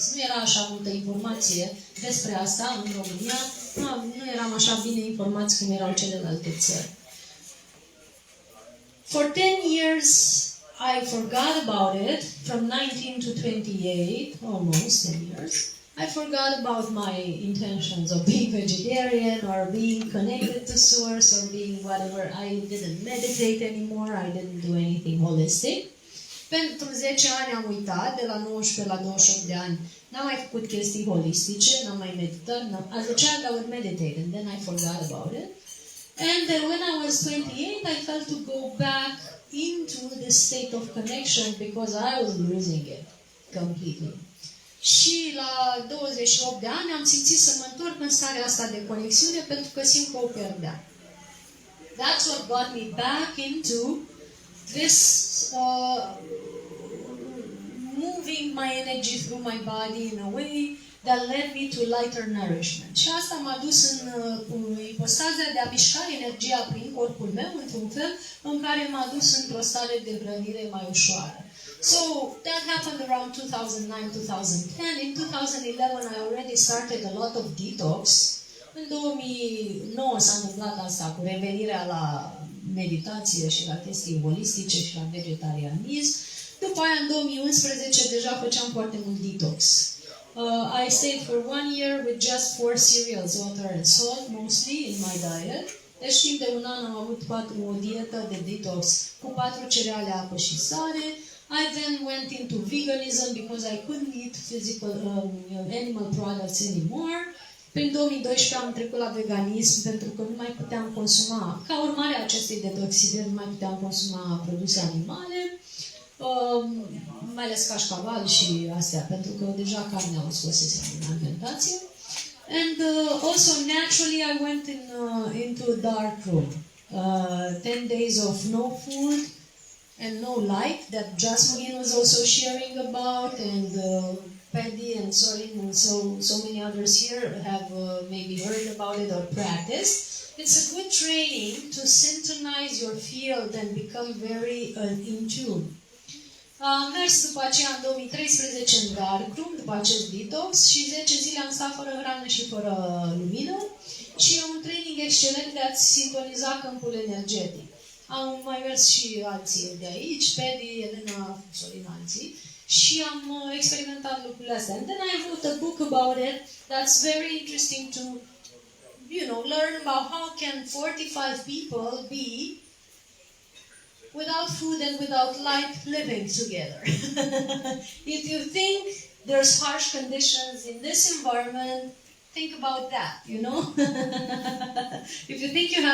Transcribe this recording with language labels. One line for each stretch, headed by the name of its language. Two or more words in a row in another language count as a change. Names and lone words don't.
Romanian: Nu era așa multă informație despre asta în România. Nu eram așa bine informați cum erau celelalte țări.
English: For 10 years, I forgot about it. From 19 to 28, almost 10 years. I forgot about my intentions of being vegetarian or being connected to source or being whatever. I didn't meditate anymore. I didn't do anything holistic.
Romanian: Pentru 10 ani am uitat, de la 19 la 28 de ani. N-am mai făcut chestii holistice, n-am mai meditat.
English: As a child I would meditate and then I forgot about it. And then when I was 28, I felt to go back into the state of connection because I was losing it completely.
Romanian: Și la 28 de ani am simțit să mă întorc în starea asta de conexiune pentru că simt că o pierdeam.
English: That's what got me back into this moving my energy through my body in a way that led me to lighter nourishment.
Romanian: Și asta m-a dus în ipostaza de a mișca energia prin corpul meu într-un fel în care m-a dus într-o stare de hrănire mai ușoară.
English: So that happened around 2009-2010. In 2011 I already started a lot of detox.
Romanian: În 2009 s-a întâmplat asta cu revenirea la meditație și la chestii holistice și la vegetarianism. După aia, în 2011, deja făceam foarte mult detox.
English: I stayed for 1 year with just 4 cereals, water and salt, mostly in my diet.
Romanian: Deci timp de un an am avut o dietă de detox cu 4 cereale, apă și sare.
English: I then went into veganism because I couldn't eat animal products anymore.
Romanian: Prin 2012 am trecut la veganism pentru că nu mai puteam consuma, ca urmare a acestei detoxizări, nu mai puteam consuma produse animale, mai ales cașcaval și astea, pentru că deja carnea o scosesem din alimentație.
English: And also naturally I went into a dark room. 10 days of no food and no light that Jasmine was also sharing about, and Paddy and Sorin and so many others here have maybe heard about it or practiced. It's a good training to synchronize your field and become very in tune.
Romanian: Am mers după aceea în 2013 în
English: dark room,
Romanian: după acest detox, și 10 zile am stat fără hrană și fără lumină și e un training excelent de a-ți sintoniza câmpul energetic. Am mai mers și alții de aici, Paddy, Elena, Sorin, alții. și am experimentat lucrurile astea.
English: And then I wrote a book about it that's very interesting to, learn about how can 45 people be without food and without light living together. If you think there's harsh conditions in this environment, think about that, If you think you